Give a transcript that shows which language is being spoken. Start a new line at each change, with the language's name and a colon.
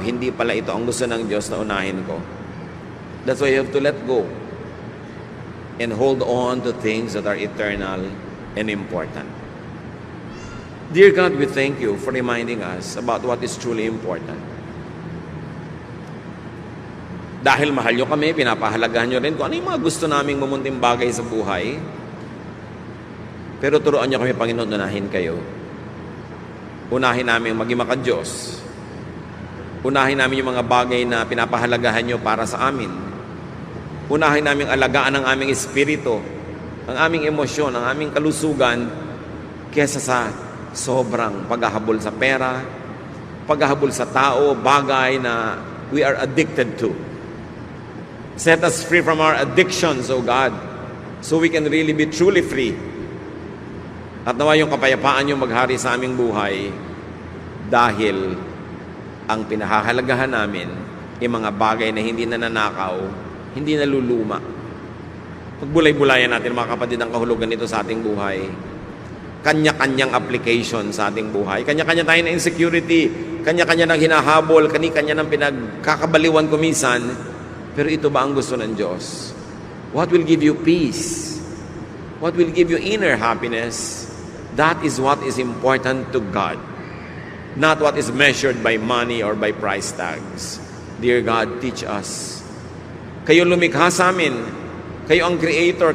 Filipino: Hindi pala ito ang gusto ng Diyos na unahin ko.
English: That's why you have to let go and hold on to things that are eternal and important. Dear God, we thank you for reminding us about what is truly important.
Filipino: Dahil mahal nyo kami, pinapahalagahan nyo rin kung ano yung mga gusto naming mamunting bagay sa buhay. Pero turuan nyo kami, Panginoon, unahin kayo. Unahin namin maging maka-Diyos. Unahin namin yung mga bagay na pinapahalagahan nyo para sa amin. Unahin namin alagaan ang aming espiritu, ang aming emosyon, ang aming kalusugan, kesa sa sobrang paghahabol sa pera, paghahabol sa tao, bagay na
English: we are addicted to. Set us free from our addictions, O God, so we can really be truly free.
Filipino: At nawa yung kapayapaan yung maghari sa aming buhay dahil ang pinahahalagahan namin yung mga bagay na hindi nananakaw, hindi naluluma. Pagbulay-bulayan natin, mga kapatid, ang kahulugan nito sa ating buhay. Kanya-kanyang application sa ating buhay. Kanya-kanya tayo na insecurity. Kanya-kanya ng hinahabol. Kanya-kanya ng pinagkakabaliwan kumisan. Pero ito ba ang gusto ng Diyos?
English: What will give you peace? What will give you inner happiness? That is what is important to God. Not what is measured by money or by price tags. Dear God, teach us.
Filipino: Kayo lumikha sa amin. Kayo ang creator.